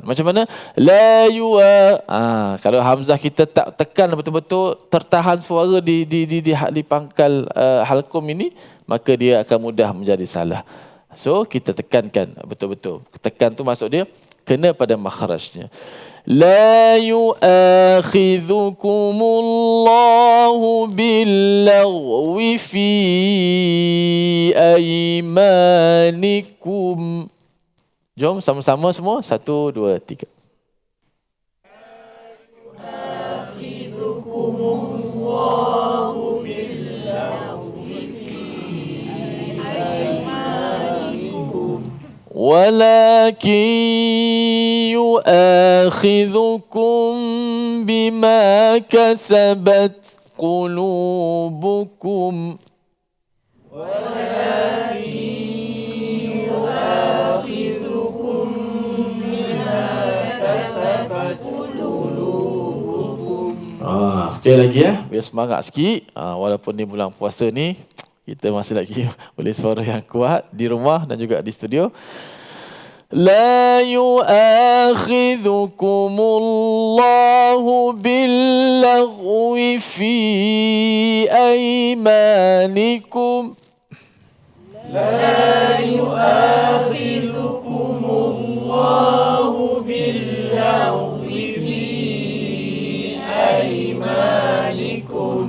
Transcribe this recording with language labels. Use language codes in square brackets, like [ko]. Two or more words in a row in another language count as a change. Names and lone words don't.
[ms] Macam mana? [ar] لا يؤا. [ms] Kalau hamzah kita tak tekan betul-betul, tertahan suara di pangkal halqum ini, maka dia akan mudah menjadi salah. So kita tekankan betul-betul. Tekan tu maksud dia kena pada makhrajnya. [ar] لا يؤاخذكم الله باللغو في أيمانكم. [ms] Jom sama-sama semua. 1, 2, 3. [ar] يؤاخذكم الله باللغو في أيمانكم. ولكن يؤاخذكم بما كسبت قلوبكم. [ms] Sekali lagi biar semangat sikit. Walaupun ni bulan puasa ni, kita masih lagi boleh suara yang kuat di rumah dan juga di studio. [ar] لا يؤاخذكم الله باللغو في أيمانكم. لا يؤاخذكم الله باللغو في أيمانكم.